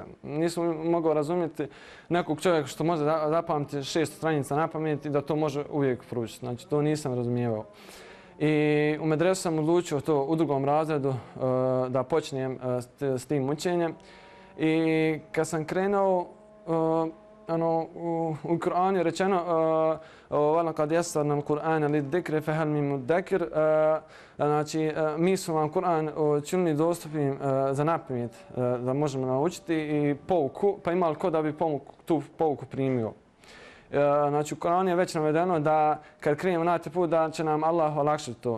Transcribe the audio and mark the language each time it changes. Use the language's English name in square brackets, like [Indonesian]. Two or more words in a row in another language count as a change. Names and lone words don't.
[Bosnian] Nisam mogao razumjeti nekog čovjeka što može zapamtiti 6 stranica na pamet i da to može uvijek proučiti. Znači, to nisam razumijevao. I u medresu sam odlučio to u 2. razredu da počnem s tim učenjem. I kad sam krenuo, u Kur'anu je rečeno [Arabic] وَلَقَدْ يَسَّرْنَا الْقُرْآنَ لِلذِّكْرِ فَهَلْ مِن مُدَّكِرٍ. [Bosnian] Znači, mi smo vam Kur'an učinili dostupnim za napamet da možemo naučiti i pouku, pa ima li ko da bi tu pouku primio. Znači, u Kur'anu je već navedeno da kad krenemo na taj put da će nam Allah olakšati to.